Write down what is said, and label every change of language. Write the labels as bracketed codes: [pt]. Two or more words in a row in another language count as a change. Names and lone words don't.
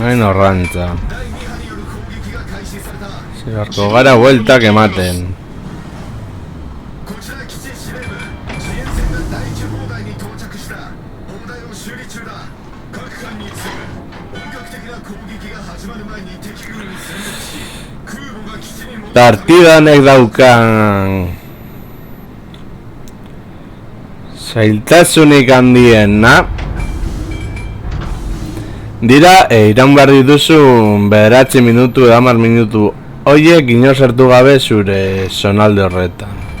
[eu] arrantza. [ja] 第2波による攻撃が開始された。 [eu] Zerko gara bueltak ematen. [ja] こちら基地司令部、自衛船が第1砲台に到着した。砲台を修理中だ。各艦に次ぐ本格的な攻撃が始まる前に敵軍に戦略し、空母が基地に戻ってくる。 [eu] Partida honek daukan zailtasunik handiena dira iraun behar dituzun 9 minutu edo 10 minutu hoiek inor sartu gabe zure zonalde horretan.